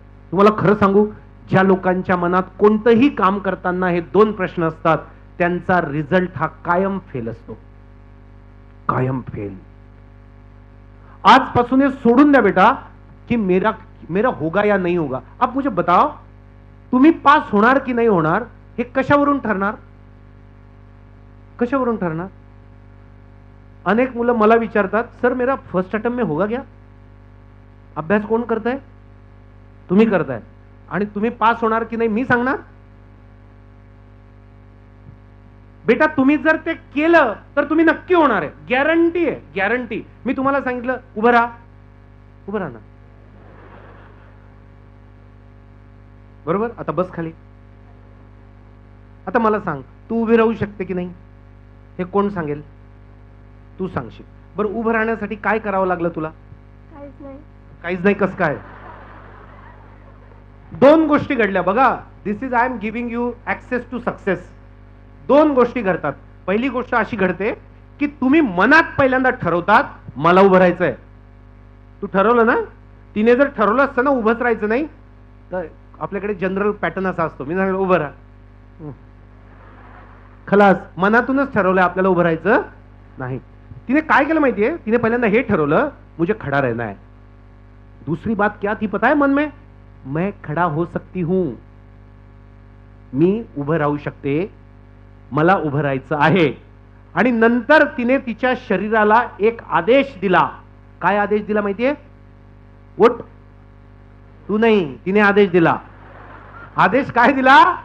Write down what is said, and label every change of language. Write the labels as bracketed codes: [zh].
[mr] तुम्हाला खरं सांगू, ज्या लोकांच्या मनात कोणतंही काम करताना हे 2 प्रश्न असतात त्यांचा रिझल्ट हा कायम फेल असतो. कायम फेल. आजपासून हे सोडून द्या बेटा की [hi] मेरा होगा या नहीं होगा. अब मुझे बताओ, [mr] तुम्ही पास होणार की नाही होणार हे कशावरून ठरणार? कशावरून ठरणार? अनेक मुलं मला विचारतात, [hi] सर मेरा फर्स्ट अटेम्प्ट में होगा क्या? [mr] अभ्यास कोण करताय? तुम्ही करताय. आणि तुम्ही पास होणार की नाही मी सांगणार? बेटा तुम्ही जर ते केलं तर तुम्ही नक्की होणार आहे, गॅरंटी आहे, गॅरंटी. मी तुम्हाला सांगितलं उभं राहा, उभं राहा ना, बरोबर. आता बस खाली. आता मला सांग, तू उभी राहू शकते की नाही? हे कोण सांगेल? तू सांगशील. बरं, उभं राहण्यासाठी काय करावं लागलं तुला? काहीच नाही. काहीच नाही. कसं काय? दोन गोष्टी घडल्या बघा. [en] This is I am giving you access to success. [mr] दोन गोष्टी घडतात. पहिली गोष्ट अशी घडते की तुम्ही मनात पहिल्यांदा ठरवतात मला उभं राहायचंय. तू ठरवलं ना? तिने जर ठरवलं असतं ना उभंच राहायचं नाही, तर आपल्याकडे जनरल पॅटर्न असा असतो, मी सांगितलं उभं राहा, खलास. मनातूनच ठरवलंय आपल्याला उभं राहायचं नाही. तिने काय केलं माहितीये? तिने पहिल्यांदा हे ठरवलं [hi] मुझे खड़ा रहना है. दूसरी बात क्या थी पता है मन में? मैं खड़ा हो सकती हूं, [mr] मी उभं राहू शकते, मला उभं राहायचं आहे. आणि नंतर तिने तिच्या शरीराला एक आदेश दिला. काय आदेश दिला माहितीये? उठ. तू नाही, तिने आदेश दिला. आदेश काय दिला?